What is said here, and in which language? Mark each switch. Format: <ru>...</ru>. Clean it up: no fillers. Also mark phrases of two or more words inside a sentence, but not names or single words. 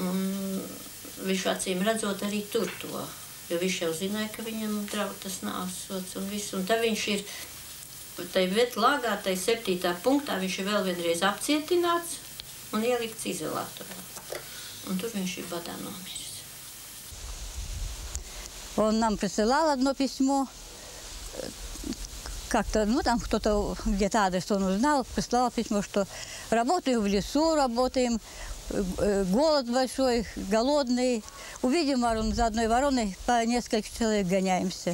<lv>Un viņš acīm redzot arī tur to, jo viņš jau zināja, ka viņam draud tas nāvsods un viss. Un tad viņš ir, tai Vetlāgā, tai 7. punktā, viņš ir vēl vienreiz apcietināts un ielikts izolatorā. Un tur viņš ir badā nomiris.</lv> <ru>Он нам присылал одно письмо, как-то, ну там кто-то где-то адрес он узнал, прислал письмо, что работаем в лесу, работаем, голод большой, голодный. Увидим ворону, за одной вороной по несколько человек гоняемся.</ru>